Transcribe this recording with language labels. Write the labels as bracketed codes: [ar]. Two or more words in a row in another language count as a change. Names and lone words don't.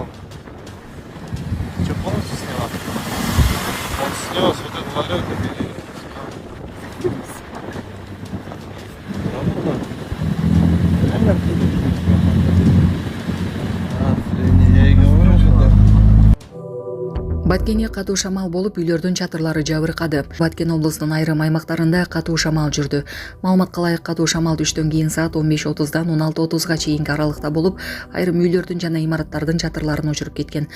[ru] Что, полностью снял? Он снес вот этот валют и переснял. Я и говорю, что да. [ky] Баткенге катуу шамал болуп үйлөрдүн чатырлары жабыркады. Баткен облусунун айрым аймактарында катуу шамал жүрдү. Маалыматка ылайык катуу шамал түштөн кийин саат 15:30дан 16:30га чейинки аралыкта болуп, айрым үйлөрдүн жана имараттардын чатырларын өчүрүп кеткен.